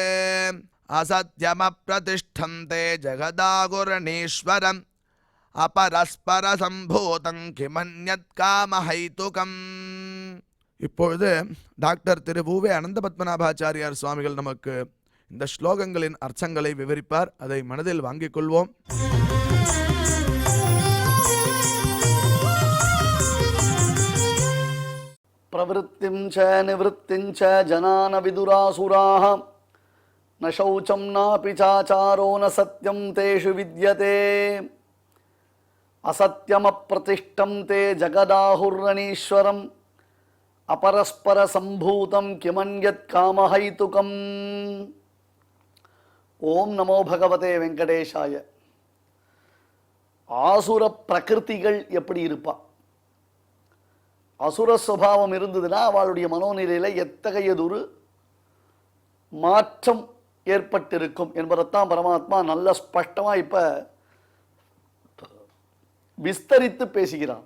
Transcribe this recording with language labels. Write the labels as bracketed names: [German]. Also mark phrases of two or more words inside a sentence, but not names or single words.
[Sanskrit] असत्यमप्रतिष्ठन्ते जगदागुरणीश्वरम् अपरस्परसम्भूतं किमन्यत् कामहैतुकम्। [Tamil] இப்பொழுது டாக்டர் திரு வு. அனந்தபத்மநாபாச்சாரியார் சுவாமிகள் நமக்கு இந்த ஸ்லோகங்களின் அர்த்தங்களை விவரிப்பார். அதை மனதில் வாங்கிக் கொள்வோம். [Sanskrit] प्रवृत्तिं च निवृत्तिं च जनान विदुरासुराः न शौचं नापि चाचारो न सत्यं तेषु विद्यते असत्यमप्रतिष्ठं ते जगदाहुरणीश्वरम् अपरस्परसम्भूतं किमन्यत् कामहैतुकम्। ओम नमो भगवते वेंकटेशाय। [Tamil] ஆசுர பிரகிருதிகள் எப்படி இருப்பா, அசுர சுபாவம் இருந்ததுன்னா அவளுடைய மனோநிலையில எத்தகையதொரு மாற்றம் ஏற்பட்டிருக்கும் என்பதைத்தான் பரமாத்மா நல்ல ஸ்பஷ்டமா இப்ப விஸ்தரித்து பேசுகிறான்.